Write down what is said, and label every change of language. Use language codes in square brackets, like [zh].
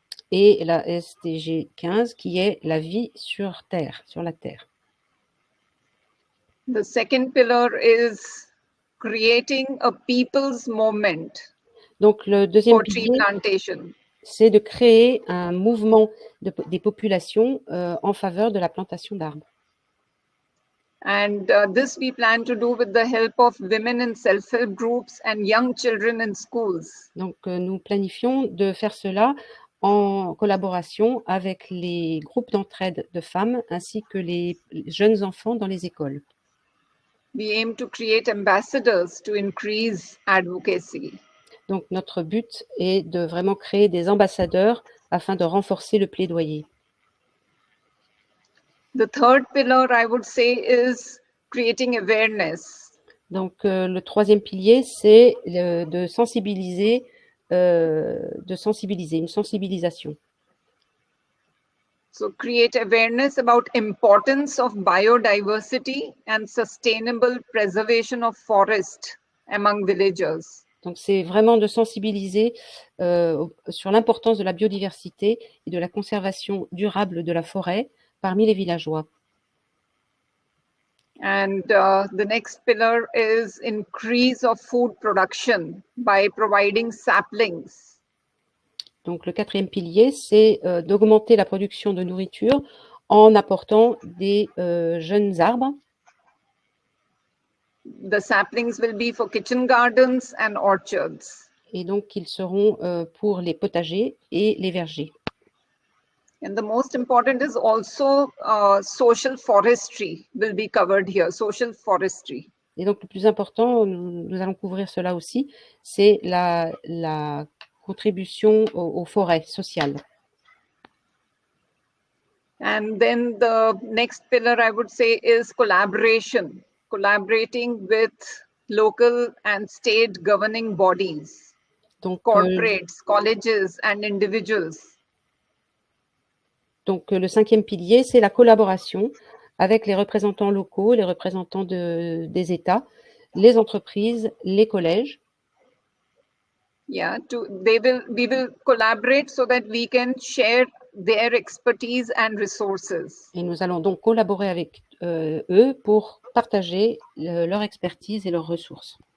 [fr] Et la SDG 15, qui est la vie sur Terre, sur la Terre. [en] The second pillar is creating a people's movement. [fr] Donc, le deuxième pilier, c'est de créer un mouvement des populations en faveur de la plantation d'arbres. [en] And this we plan to do with the help of women in self-help groups and young children in schools. [fr] Donc, nous planifions de faire cela en collaboration avec les groupes d'entraide de femmes ainsi que les jeunes enfants dans les écoles. [en] We aim to create ambassadors to increase advocacy. [fr] Donc, notre but est de vraiment créer des ambassadeurs afin de renforcer le plaidoyer. [en] The third pillar, I would say, is creating awareness. [fr] Donc, le troisième pilier, c'est de sensibiliser, une sensibilisation. [en] So create awareness about importance of biodiversity and sustainable preservation of forest among villagers. [fr] Donc, c'est vraiment de sensibiliser sur l'importance de la biodiversité et de la conservation durable de la forêt parmi les villageois. [en] And the next pillar is increase of food production by providing saplings. [fr] Donc, le quatrième pilier, c'est d'augmenter la production de nourriture en apportant des jeunes arbres. [en] The saplings will be for kitchen gardens and orchards. [fr] Et donc, ils seront pour les potagers et les vergers. [en] And the most important is also social forestry will be covered here, social forestry. [fr] Et donc, le plus important, nous allons couvrir cela aussi, c'est la contribution aux forêts sociales. [en] And then the next pillar, I would say, is collaboration, collaborating with local and state governing bodies, [fr] donc, [en] corporates, colleges, and individuals. [fr] Donc, le cinquième pilier, c'est la collaboration avec les représentants locaux, les représentants des États, les entreprises, les collèges. [en] Yeah, we will collaborate so that we can share their expertise and resources. [fr] Et nous allons donc collaborer avec eux pour partager leur expertise et leurs ressources.